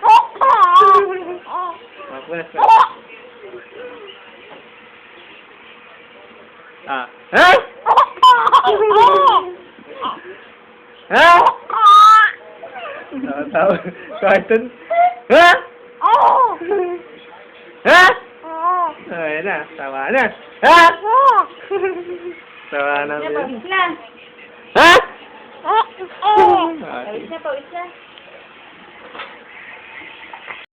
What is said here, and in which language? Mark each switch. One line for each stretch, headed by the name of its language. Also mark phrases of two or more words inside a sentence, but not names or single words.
Filipino: Mapunas na. Ah. Ha? Ha? Tawa. Cartoon. Ha? Ha? Ayan na. Tawa na. Ha? Tawa na. Pawis na. Ha? Pawis na, pawis na.